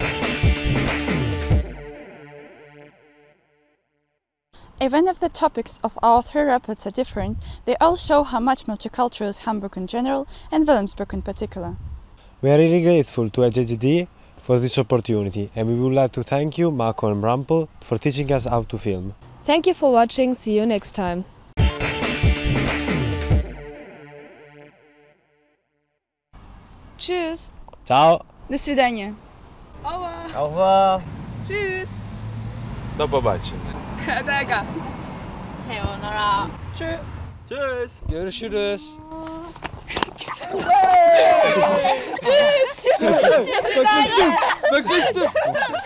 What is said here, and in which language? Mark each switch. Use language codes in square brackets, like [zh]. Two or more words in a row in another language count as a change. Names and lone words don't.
[en] Even if the topics of our 3 reports are different, they all show how much multicultural is Hamburg in general and Wilhelmsburg in particular. We are really grateful to IJGD for this opportunity, and we would like to thank you, Marco and Brample, for teaching us how to film. Thank you for watching. See you next time. [de] Tschüss. [it] Ciao. [ru] До свидания. [fr] Au revoir. [de] Tschüss. [pl] Do popatrzenia. [tr] Hadi. [ja] Sayonara. [de] Tschüss. [tr] Görüşürüz. [ru] Tschüss. До свидания. [tr] Bak